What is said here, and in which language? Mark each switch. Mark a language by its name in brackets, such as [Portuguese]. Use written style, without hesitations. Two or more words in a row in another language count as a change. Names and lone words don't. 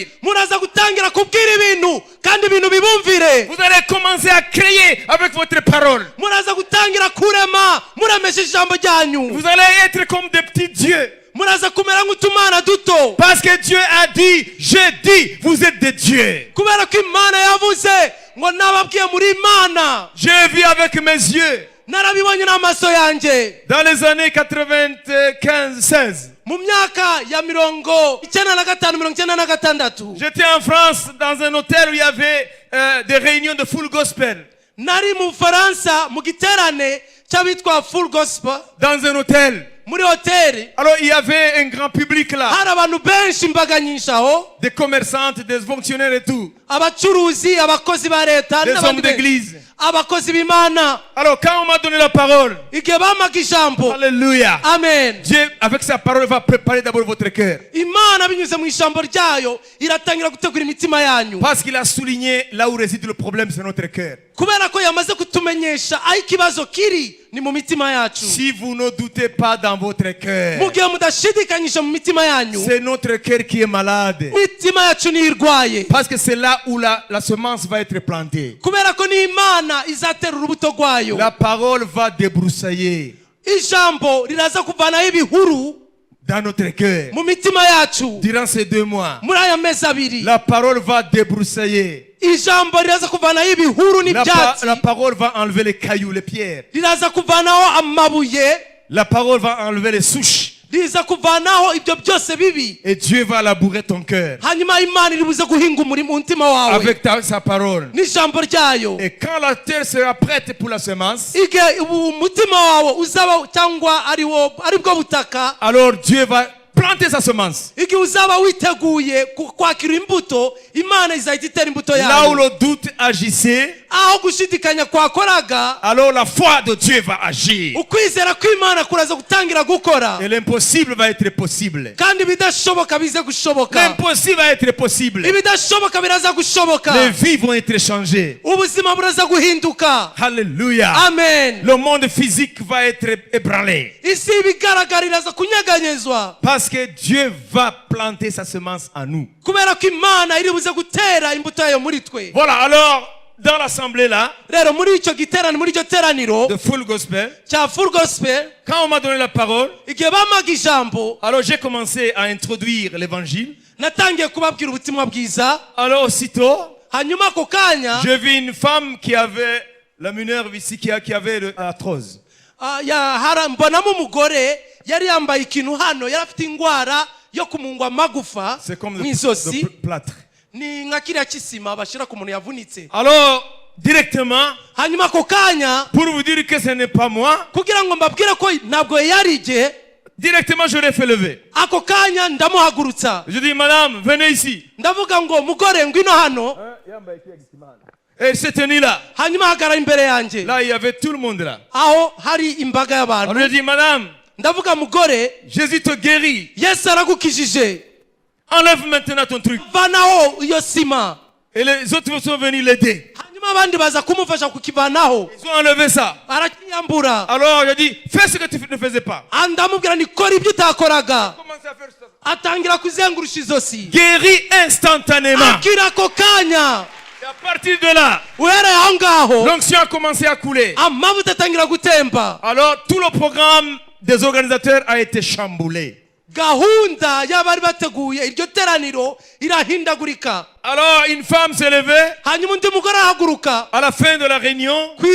[Kinyarwanda] Muraza gutangira kubwira ibintu kandi ibintu bibumvire. [French] Vous allez commencer à créer avec votre parole. [Kinyarwanda] Muraza gutangira kurema muremesha ijambo ryanyu. [French] Vous allez être comme des petits dieux. [Kinyarwanda] Muraza kumera nk'utumana duto, [French] Parce que Dieu a dit, j'ai dit, vous êtes des dieux. [Kinyarwanda] kubera ko Imana yavuze ngo nababwiye muri Imana. [French] J'ai vu avec mes yeux [Kinyarwanda] Narabibonye n'amaso yanjye [French] dans les années 95-16. [Kinyarwanda] mu myaka ya 1995-96. [French] J'étais en France dans un hôtel où il y avait des réunions de [English] full gospel. [Kinyarwanda] Nari mu Bufaransa mu giterane cy'abitwa [English] full gospel [French] Dans un hôtel. [Kinyarwanda] muri hoteli. [French] Alors il y avait un grand public là. [Kinyarwanda] Hari abantu benshi, imbaga nyinshi aho, [French] Des commerçantes, des fonctionnaires et tout. [Kinyarwanda] abacuruzi, abakozi ba leta, [French] Des hommes d'église. [Kinyarwanda] abakozi b'Imana. [French] Alors quand on m'a donné la parole, [Kinyarwanda] Igihe bamaga ijambo, alléluia, amen, [French] Dieu avec sa parole va préparer d'abord votre cœur. [Kinyarwanda] Imana binyuze mu ijambo ryayo iratangira gutegura imitima yanyu, [French] Parce qu'il a souligné là où réside le problème, c'est notre cœur. [Kinyarwanda] kubera ko yamaze kutumenyesha aho ikibazo kiri ni mu mitima yacu. [French] Si vous ne doutez pas dans votre cœur, [Kinyarwanda] Mu gihe mudashidikanyije mu mitima yanyu, [French] c'est notre cœur qui est malade. [Kinyarwanda] imitima yacu niyo irwaye, [French] Parce que c'est là où la semence va être plantée. [Kinyarwanda] kubera ko ni Imana izatera urubuto rwayo. [French] La parole va débroussailler [Kinyarwanda] Ijambo riraza kuvanaho ibihuru [French] dans notre cœur. [Kinyarwanda] mu mitima yacu. [French] Durant ces 2 mois, [Kinyarwanda] Muri aya mezi abiri, [French] la parole va débroussailler. [Kinyarwanda] ijambo riraza kuvanaho ibihuru n'ibyatsi, [French] La parole va enlever les cailloux, les pierres. [Kinyarwanda] riraza kuvanaho amabuye, [French] La parole va enlever les souches. [Kinyarwanda] riza kuvanaho ibyo byose bibi, [French] Et Dieu va labourer ton cœur [Kinyarwanda] hanyuma Imana iribuze guhinga umurimo mu mutima wawe [French] avec sa parole. [Kinyarwanda] n'ijambo ryayo. [French] Et quand la terre sera prête pour la semence, [Kinyarwanda] Igihe umutima wawe uzaba cyangwa aribwo butaka, [French] alors Dieu va planter sa semence. [Kinyarwanda] igihe uzaba witeguye kwakira imbuto, Imana izahita itera imbuto [French] Là où [Kinyarwanda] yayo. [French] le doute agissait, [Kinyarwanda] Aho gushidikanya kwakoraga, [French] alors la foi de Dieu va agir. [Kinyarwanda] ukwizera kw'Imana kuraza gutangira gukora, [French] Et l'impossible va être possible. [Kinyarwanda] kandi ibidashoboka bize gushoboka. [French] L'impossible va être possible. [Kinyarwanda] Ibidashoboka biraza gushoboka, [French] Les vies vont être changées. [Kinyarwanda] ubuzima buraza guhinduka. Alléluia. Amen. [French] Le monde physique va être ébranlé. [Kinyarwanda] Isi ibigaragara iraza kunyeganyezwa, [French] Parce que Dieu va planter sa semence en nous. [Kinyarwanda] kubera ko Imana iribuze gutera imbuto yayo muri twe. [French] Voilà, alors, dans l'assemblée là, [Kinyarwanda] Rero muri icyo giterane, muri icyo teraniro [French] de [English] full gospel, [Kinyarwanda] cya [English] full gospel, [French] quand on m'a donné la parole, [Kinyarwanda] igihe bamaga ijambo, [French] alors j'ai commencé à introduire l'évangile. [Kinyarwanda] natangiye kubabwira ubutumwa bwiza. [French] Alors aussitôt, [Kinyarwanda] Hanyuma ako kanya [French] j'ai vu une femme qui avait la mineure ici, qui avait l'arthrose. [Kinyarwanda] mbonamo umugore yari yambaye ikintu hano, yari afite indwara yo kumungwa amagufa [French] C'est comme [Kinyarwanda] mu [French] le [Kinyarwanda] izosi, [French] plâtre. [Kinyarwanda] ni nka kiriya kisima bashyira ku muntu yavunitse. [French] Alors, directement, [Kinyarwanda] Hanyuma ako kanya, [French] pour vous dire que ce n'est pas moi, [Kinyarwanda] kugira ngo mbabwire ko ntabwo yari jye, [French] directement je l'ai fait lever. [Kinyarwanda] ako kanya ndamuhagurutsa, [French] Je dis, madame, venez ici. [Kinyarwanda] ndavuga ngo mugore ngwino hano. [French] Et elle s'est tenue là. [Kinyarwanda] Hanyuma ahagarara imbere yanjye, [French] Là, il y avait tout le monde là. [Kinyarwanda] aho hari imbaga y'abantu. [French] Alors je dis, madame, [Kinyarwanda] ndavuga mugore, [French] Jésus te guérit. [Kinyarwanda] Yesu aragukijije. [French] Enlève maintenant ton truc. [Kinyarwanda] Vanaho iyo sima. [French] Et les autres sont venus l'aider. [Kinyarwanda] Hanyuma abandi baza kumufasha kukivanaho. [French] Ils ont enlevé ça. [Kinyarwanda] Arakiyambura. [French] Alors il a dit, fais ce que tu ne faisais pas. [Kinyarwanda] Andamubwira ni kora ibyo utakoraga. [French] Commencez à faire ça. [Kinyarwanda] Atangira kuzengurusha izosi. [French] Guéri instantanément. [Kinyarwanda] Akira ko kanya. [French] Et à partir de là, l'onction a commencé à couler. Alors tout le programme des organisateurs a été chamboulé. Alors une femme s'est levée à la fin de la réunion.